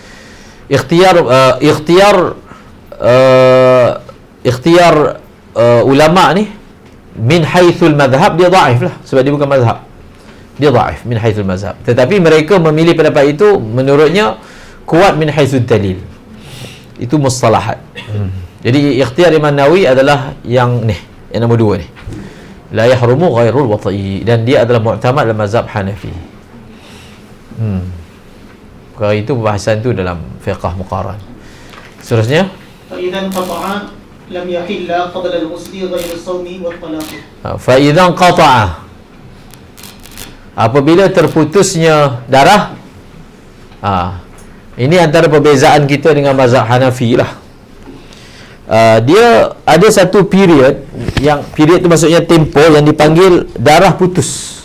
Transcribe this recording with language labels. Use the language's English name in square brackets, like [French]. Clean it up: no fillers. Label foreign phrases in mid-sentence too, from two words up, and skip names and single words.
[Malay] Ikhtiar ulama ni [Arabic] من حيث المذهب, [Malay] dia dhaif lah, sebab dia bukan mazhab, dia dhaif [Arabic] من حيث المذهب. [Malay] Tetapi mereka memilih pendapat itu menurutnya kuat [Arabic] من حيث الدليل. [Malay] Itu mustalahat. Jadi ikhtiar Imam Nawawi adalah yang ni, yang nombor 2 ni, [Arabic] لا يحرم غير الوطء, [Malay] dan dia adalah mu'tamad dalam mazhab Hanafi. Perkara itu pembahasan tu dalam [Arabic] فقه مقارن. [Malay] Seterusnya, [Arabic] فإذا انقطع لم يحل قبل الغسل غير الصوم والطلاق. فإذا انقطع, [Malay] apabila terputusnya darah. Ini antara perbezaan kita dengan mazhab Hanafi lah. Dia ada satu period itu maksudnya tempoh yang dipanggil darah putus.